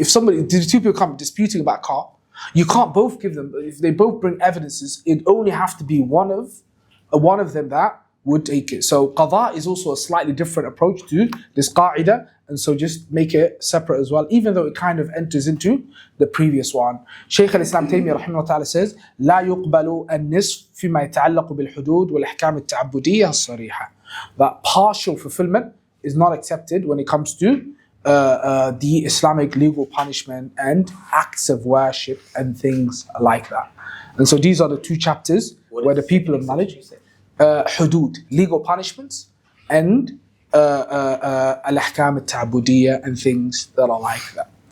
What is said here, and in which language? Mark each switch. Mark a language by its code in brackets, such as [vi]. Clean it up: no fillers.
[en] If two people come disputing about a car, you can't both give them. If they both bring evidences, it only have to be one of them that would take it. So qadha is also a slightly different approach to this qa'idah, and so just make it separate as well, even though it kind of enters into the previous one. Shaykh al-Islam Taymiyyah rahimahullah ta'ala says, [ar] لا يقبل النصف فيما يتعلق بالحدود والأحكام التعبدية الصريحة. [en] That partial fulfillment is not accepted when it comes to the Islamic legal punishment and acts of worship and things like that. And so these are the two chapters where the people of knowledge, hudud, legal punishments, and al-ahkam al-ta'budiyya and things that are like that.